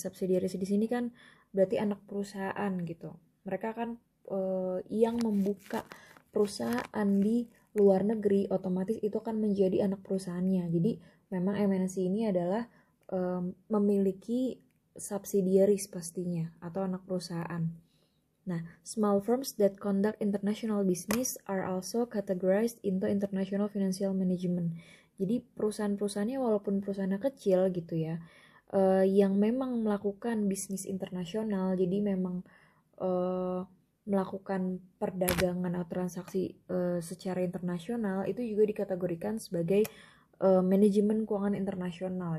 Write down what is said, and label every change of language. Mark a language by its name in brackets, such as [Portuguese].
[Indonesian] Subsidiaries di sini kan berarti anak perusahaan gitu. Mereka kan yang membuka perusahaan di luar negeri, otomatis itu kan menjadi anak perusahaannya. Jadi memang MNC ini adalah memiliki subsidiaries pastinya atau anak perusahaan. [English] Nah, small firms that conduct international business are also categorized into international financial management. [Indonesian] Jadi perusahaan-perusahaannya walaupun perusahaannya kecil gitu ya, yang memang melakukan bisnis internasional, jadi memang melakukan perdagangan atau transaksi secara internasional, itu juga dikategorikan sebagai manajemen keuangan internasional.